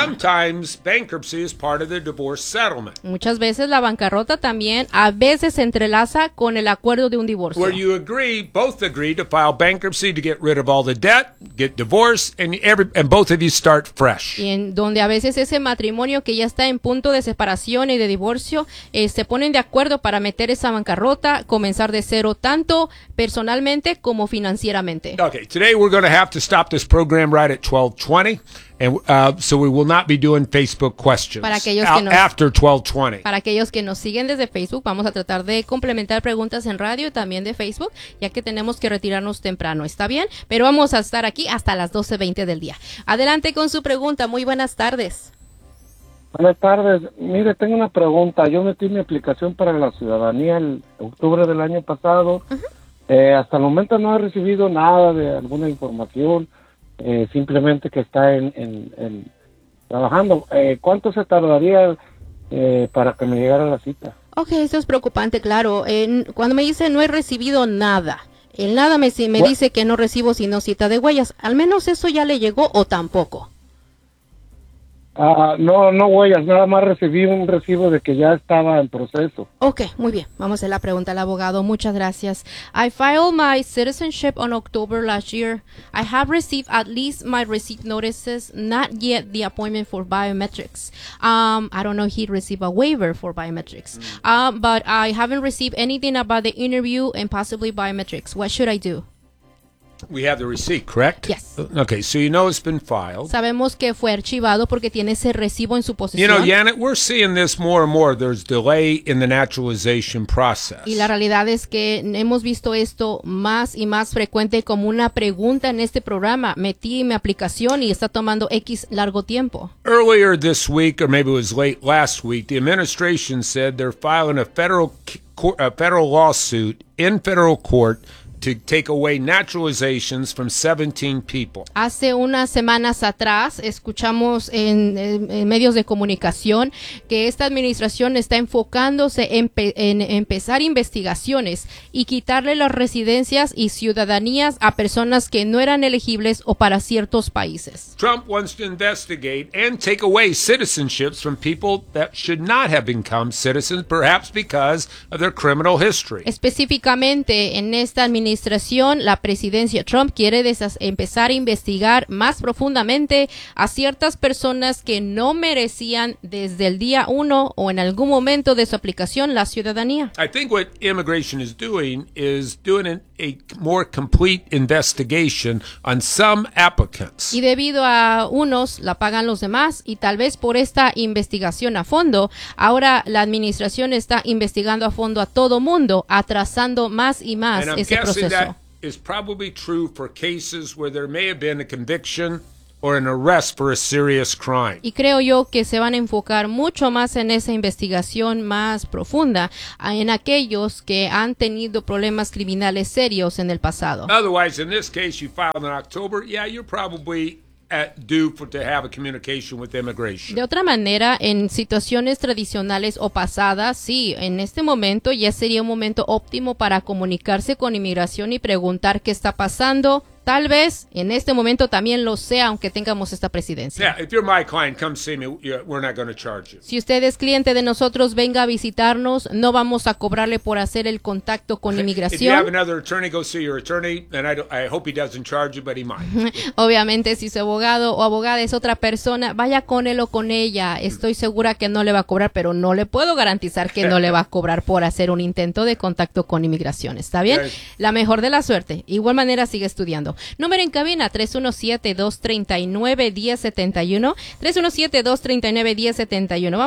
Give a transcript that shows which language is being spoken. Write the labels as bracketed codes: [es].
[en] Sometimes bankruptcy is part of the divorce settlement. [es] Muchas veces la bancarrota también a veces se entrelaza con el acuerdo de un divorcio. [en] Where you agree, both agree to file bankruptcy to get rid of all the debt, get divorced, and both of you start fresh. [es] Y en donde a veces ese matrimonio que ya está en punto de separación y de divorcio se ponen de acuerdo para meter esa bancarrota, comenzar de cero tanto personalmente como financieramente. [en] Okay, today we're going to have to stop this program right at 12:20. And so we will not be doing Facebook questions after 12:20. [es] Para aquellos que nos siguen desde Facebook, vamos a tratar de complementar preguntas en radio y también de Facebook, ya que tenemos que retirarnos temprano. ¿Está bien? Pero vamos a estar aquí hasta las 12:20 del día. Adelante con su pregunta. Muy buenas tardes. Buenas tardes. Mire, tengo una pregunta. Yo metí mi aplicación para la ciudadanía el octubre del año pasado. Uh-huh. Hasta el momento no he recibido nada de alguna información. Simplemente que está en trabajando. ¿Cuánto se tardaría para que me llegara la cita? Okay, eso es preocupante, claro. Cuando me dice no he recibido nada, el nada me dice que no recibo sino cita de huellas. ¿Al menos eso ya le llegó o tampoco? No huellas, nada más recibí un recibo de que ya estaba en proceso. Okay, muy bien, vamos a hacer la pregunta al abogado, muchas gracias. [en] I filed my citizenship on October last year. I have received at least my receipt notices, not yet the appointment for biometrics. I don't know if he received a waiver for biometrics. But I haven't received anything about the interview and possibly biometrics. What should I do? We have the receipt, correct? Yes. Okay, so you know it's been filed. [es] Sabemos que fue archivado porque tiene ese recibo en su posesión. [en] You know, Janet, we're seeing this more and more. There's delay in the naturalization process. [es] Y la realidad es que hemos visto esto más y más frecuente como una pregunta en este programa. Metí mi aplicación y está tomando X largo tiempo. [en] Earlier this week, or maybe it was late last week, the administration said they're filing a federal lawsuit in federal court to take away naturalizations from 17 people. [es] Hace unas semanas atrás escuchamos en medios de comunicación que esta administración está enfocándose en empezar investigaciones y quitarle las residencias y ciudadanías a personas que no eran elegibles o para ciertos países. [en] Trump wants to investigate and take away citizenships from people that should not have become citizens, perhaps because of their criminal history. [es] Específicamente en esta administración, la presidencia Trump quiere empezar a investigar más profundamente a ciertas personas que no merecían desde el día uno o en algún momento de su aplicación la ciudadanía. [en] I think what immigration is doing is doing a more complete investigation on some applicants. [es] Y debido a unos, la pagan los demás, y tal vez por esta investigación a fondo, ahora la administración está investigando a fondo a todo mundo, atrasando más y más ese proceso. [en] That is probably true for cases where there may have been a conviction or an arrest for a serious crime. [es] Y creo yo que se van a enfocar mucho más en esa investigación más profunda en aquellos que han tenido problemas criminales serios en el pasado. [en] Otherwise, in this case, you filed in October. Yeah, you're probably to have a communication with immigration. [es] De otra manera, en situaciones tradicionales o pasadas, sí, en este momento ya sería un momento óptimo para comunicarse con inmigración y preguntar qué está pasando, Tal vez en este momento también lo sea, aunque tengamos esta presidencia. [en] Yeah, if you're my client, come see me. We're not going to charge you. [es] Si usted es cliente de nosotros, venga a visitarnos. No vamos a cobrarle por hacer el contacto con inmigración. [en] If you have another attorney, go see your attorney. And I hope he doesn't charge you, but he might. [es] Obviamente, si su abogado o abogada es otra persona, vaya con él o con ella. Estoy segura que no le va a cobrar, pero no le puedo garantizar que no le va a cobrar por hacer un intento de contacto con inmigración. ¿Está bien? Okay. La mejor de la suerte. Igual manera, sigue estudiando. Número en cabina 317-239-1071, 317-239-1071.